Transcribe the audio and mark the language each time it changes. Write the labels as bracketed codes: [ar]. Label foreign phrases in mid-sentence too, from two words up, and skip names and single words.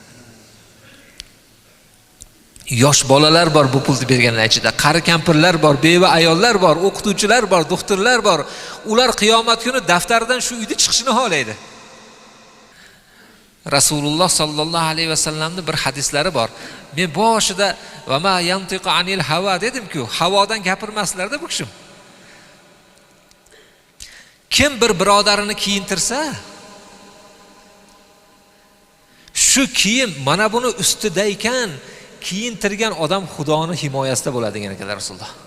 [uz] Yosh bolalar bor bu pulni berganlar ichida, qari kampirlar bor, beva ayollar bor, o'qituvchilar bor, doktorlar bor. Ular qiyomat kuni daftaridan shu uyda chiqishini xohlaydi. Rasululloh sallallohu alayhi vasallamning bir hadislari bor. Men boshida [ar] وما ينطق عن الهوى [uz] dedim-ku, havodan gapirmaslarda bu kishim. Kim bir birodarini kiyintirsa, shu kiyim mana buni ustida ekan, kiyintirgan odam Xudoning himoyasida bo'ladi degan ekanlar Rasululloh.